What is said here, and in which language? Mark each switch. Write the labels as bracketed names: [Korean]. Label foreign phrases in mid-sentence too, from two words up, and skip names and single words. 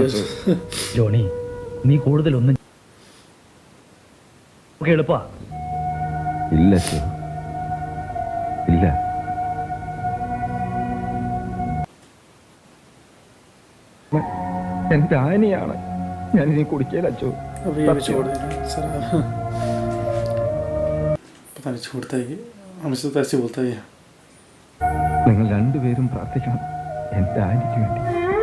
[Malayalam] ജോണി, നീ കൂടുതലൊന്നും എളുപ്പാ. ഇല്ല ശരി, ഇല്ല. എന്റെ ആനിയാണ്. ഞാൻ ഇനി കുടിക്കല അച്ചോ. [Hindi] अब ये भी छोड़ देना सर. पता नहीं छोड़ता है कि हमसे तो ऐसे बोलता है. [Malayalam] നിങ്ങൾ രണ്ടുപേരും പ്രാർത്ഥിക്കണം എന്റെ ആനിക്ക് വേണ്ടി.